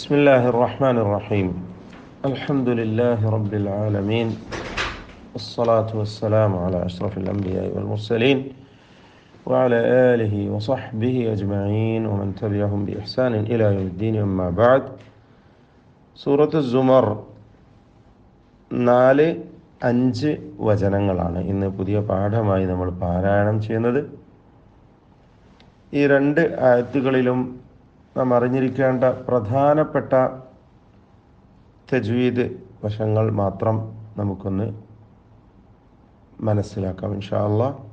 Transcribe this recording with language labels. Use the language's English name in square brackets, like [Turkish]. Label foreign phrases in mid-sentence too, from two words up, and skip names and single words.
[Arabic] بسم الله الرحمن الرحيم الحمد لله رب العالمين والصلاة والسلام على أشرف الأنبياء والمرسلين وعلى آله وصحبه أجمعين ومن تبعهم بإحسان إلى يوم الدين أما بعد سورة الزمر 4-5 [Malayalam] വചനങ്ങളാണ് ഇന്ന് പുതിയ പാഠമായി നമ്മൾ പാരായണം ചെയ്യുന്നത്. ഈ 2 ആയത്തുകളിലും നാം അറിഞ്ഞിരിക്കേണ്ട പ്രധാനപ്പെട്ട തജ്വീദ് വശങ്ങൾ മാത്രം നമുക്കൊന്ന് മനസ്സിലാക്കാം [Arabic] إن شاء الله.